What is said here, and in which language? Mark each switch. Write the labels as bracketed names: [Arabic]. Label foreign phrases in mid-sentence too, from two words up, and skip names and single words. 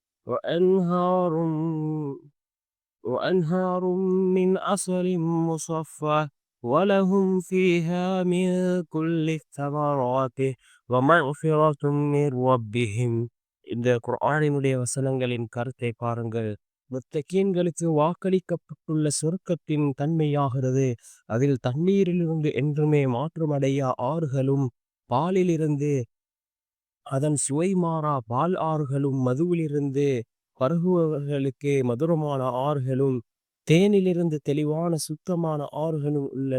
[Arabic] وأنهار من عسل مصفى ولهم فيها من كل الثمرات ومغفرة من ربهم. [Tamil] இந்த குர்ஆனினுடைய வசனங்களின் கருத்தை பாருங்கள். முத்தகீன்களுக்கு வாக்களிக்கப்பட்டுள்ள சொர்க்கத்தின் தன்மையாகிறது. அதில் தண்ணீரிலிருந்து என்றுமே மாற்றமடையா ஆறுகளும், பாலிலிருந்து அதன் சுவை மாறா பால் ஆறுகளும், மதுவிலிருந்து பருகுபவர்களுக்கு மதுரமான ஆறுகளும், தேனிலிருந்து தெளிவான சுத்தமான ஆறுகளும் உள்ளன.